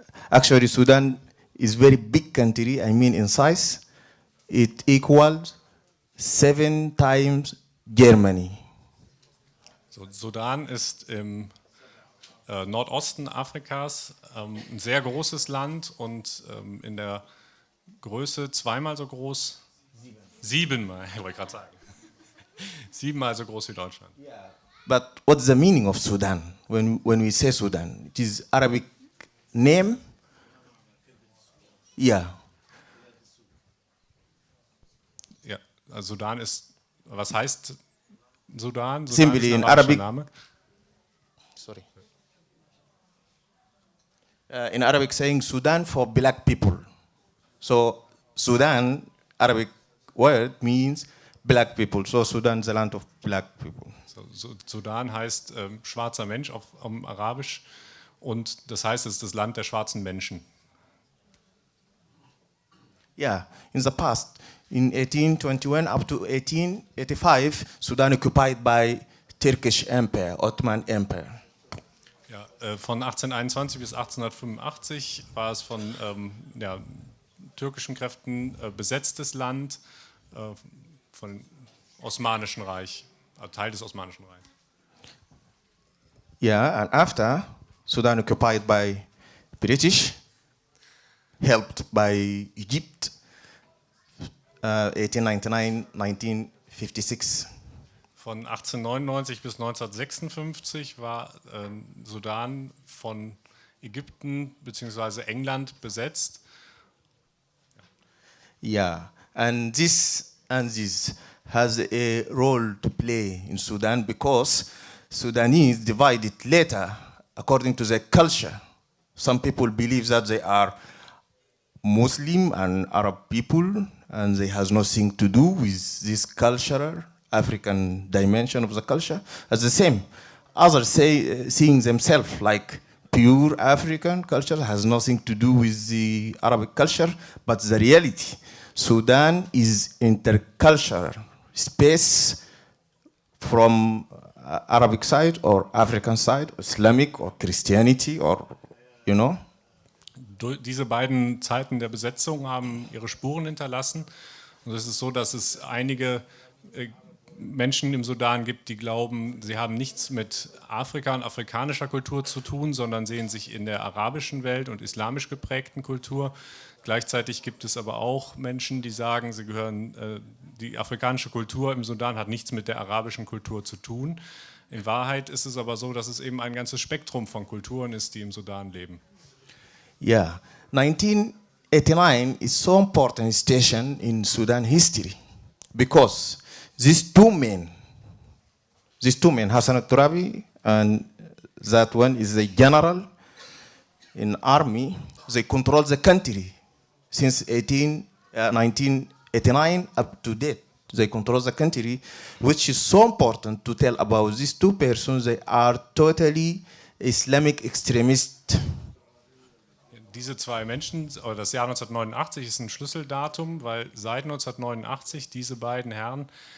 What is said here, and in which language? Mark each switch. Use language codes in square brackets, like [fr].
[en] Actually, Sudan is very big country. I mean, in size. It equals 7 times Germany. [de] So, Sudan ist im Nordosten Afrikas ein sehr großes Land und in der Größe zweimal so groß, siebenmal, ich wollte gerade sagen, 7-mal so groß wie Deutschland. [en] Yeah. But what's the meaning of Sudan when we say Sudan? It is Arabic name? Yeah. [de] Also Sudan ist, was heißt Sudan? Sudan [en] Simply [de] ist ein [en] in Arabic. [de] Name. [en] Sorry. In Arabic saying Sudan for black people. So Sudan, Arabic word means black people. So Sudan is the land of black people. [de] So, Sudan heißt schwarzer Mensch auf Arabisch und das heißt, es ist das Land der schwarzen Menschen. [en] Yeah, in the past, in 1821 up to 1885, Sudan occupied by Turkish Empire, Ottoman Empire. [de] Ja, von 1821 bis 1885 war es von ja, türkischen Kräften besetztes Land von Osmanischen Reich, Teil des Osmanischen Reichs. [en] Yeah, and after, Sudan occupied by British, helped by Egypt, 1899, 1956. [de] Von 1899 bis 1956 war Sudan von Ägypten bzw. England besetzt. [en] Yeah, and this has a role to play in Sudan because Sudanese divided later according to their culture. Some people believe that they are Muslim and Arab people, and they has nothing to do with this cultural African dimension of the culture. As the same, others say seeing themselves like pure African culture has nothing to do with the Arabic culture, but the reality, Sudan is intercultural space from Arabic side or African side, Islamic or Christianity or, you know. [de] Diese beiden Zeiten der Besetzung haben ihre Spuren hinterlassen. Und es ist so, dass es einige Menschen im Sudan gibt, die glauben, sie haben nichts mit Afrika und afrikanischer Kultur zu tun, sondern sehen sich in der arabischen Welt und islamisch geprägten Kultur. Gleichzeitig gibt es aber auch Menschen, die sagen, sie gehören, die afrikanische Kultur im Sudan hat nichts mit der arabischen Kultur zu tun. In Wahrheit ist es aber so, dass es eben ein ganzes Spektrum von Kulturen ist, die im Sudan leben. [en] Yeah, 1989 is so important station in Sudan history because these two men, Hassan al-Turabi and that one is the general in army, they control the country since 1989 up to date. They control the country, which is so important to tell about these two persons. They are totally Islamic extremists. [de] Diese zwei Menschen, oder das Jahr 1989 ist ein Schlüsseldatum, weil seit 1989 diese beiden Herren,